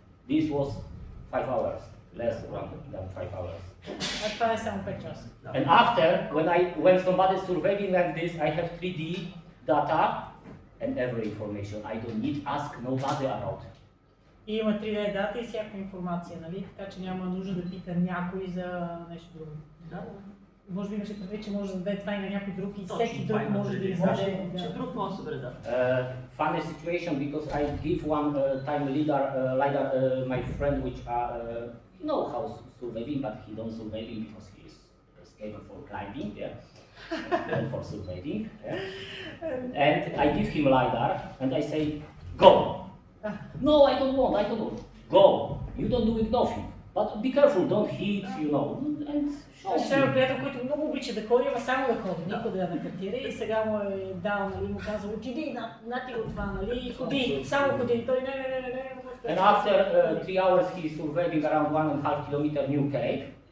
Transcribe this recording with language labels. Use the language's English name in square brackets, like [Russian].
[English] This was 5 hours, less than 5 hours. [Bulgarian] А това е само 5 часа. [English] And after, when somebody surveying like this, I have 3D data and every information. I don't need ask nobody about. [Bulgarian] И има 3D дата и всяка информация, нали? Така че няма нужда да пита някой за нещо друго. Да. Може би имаше предвид, че може да даде това и на някой друг и всеки друг може да издаде. Че друг може да събере дата. [English] Funny situation because I give one time leader, my friend which know how surveying, but he don't surveying because he is scared for climbing, yeah, and for surveying, yeah. And I give him LiDAR and I say, go. No, I don't want. Go. You don't do nothing. But be careful, don't hit, you know, and show [Bulgarian] Ще приятел, който много обича да ходи, ама само да ходи, никога да не картира и сега му е дал, нали, му казал, отиди, нати го това, нали, ходи, само ходи, той не. [English] And after 3 hours he is surveying around 1.5 kilometer new cave.